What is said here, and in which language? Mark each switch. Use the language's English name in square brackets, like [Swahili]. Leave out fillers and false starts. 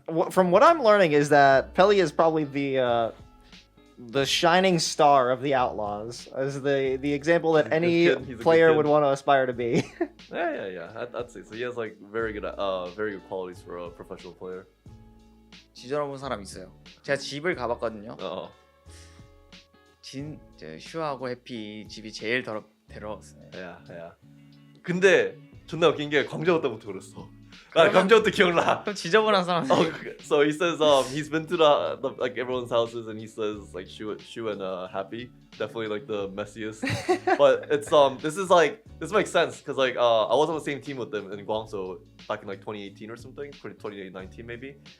[English] From what I'm learning is that Pelly is probably the shining star of the Outlaws, as the example that He's a good kid, he's a good player kid. would want to aspire to be. Yeah. I'd say so. He has like very good qualities for a professional player. [Korean] 지저분 사람 있어요. 제가 집을 가봤거든요. 저 슈하고 해피 집이 제일 더러웠어요. [English] Yeah. [Korean] 근데 존나 웃긴 게 광저우 때부터 그랬어. 나 그러면- 광저우 때 기억나. 그럼 지저분한 사람. [English] So he says he's been to the like everyone's houses and he says like Shu and Happy definitely like the messiest. But it's this makes sense because like I was on the same team with them in Guangzhou back in like 2018 or something, 2019 maybe.